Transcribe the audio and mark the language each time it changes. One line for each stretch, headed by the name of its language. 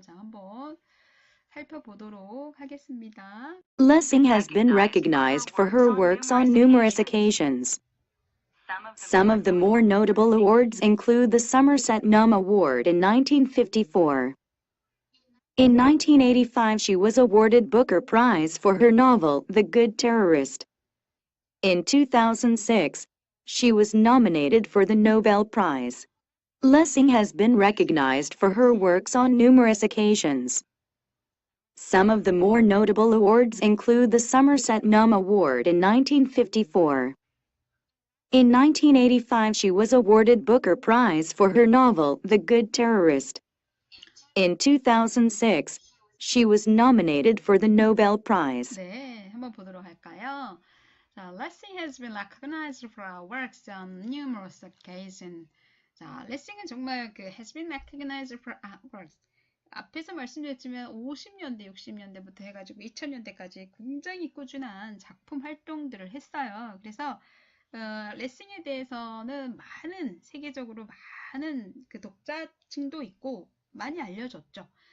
Korean: 자, 한번 살펴보도록 하겠습니다.
English: Lessing has been recognized for her works on numerous occasions. Some of the more notable awards include the Somerset Maugham Award in 1954. In 1985, she was awarded Booker Prize for her novel, The Good Terrorist. In 2006, she was nominated for the Nobel Prize. Lessing has been recognized for her works on numerous occasions. Some of the more notable awards include the Somerset Maugham Award in 1954. In 1985, she was awarded Booker Prize for her novel, The Good Terrorist. In 2006, she was nominated for the Nobel Prize.
Korean: 네, 한번 보도록 할까요?
English: 자, Lessing has been recognized for her works on numerous occasions. 자, Lessing은 정말 has been recognized for her works.
Korean: 앞에서 말씀드렸지만 50년대, 60년대부터 해가지고 2000년대까지 굉장히 꾸준한 작품 활동들을 했어요. 그래서 레싱에 대해서는 세계적으로 많은 그 독자층도 있고 많이 알려졌죠.